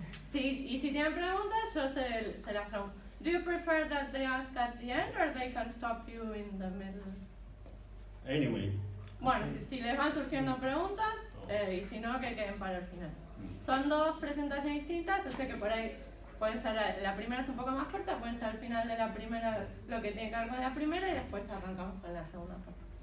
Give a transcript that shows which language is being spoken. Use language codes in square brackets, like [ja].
[es] Sí, y si tienen preguntas, yo se las traduzco. [en] Do you prefer that they ask at the end or they can stop you in the middle? Anyway. [es] Bueno, si les van surgiendo preguntas, y si no, que queden para el final. Son dos presentaciones distintas, o sea que por ahí pueden ser, la primera es un poco más corta, pueden ser al final de la primera lo que tiene que ver con la primera y después arrancamos con la segunda parte.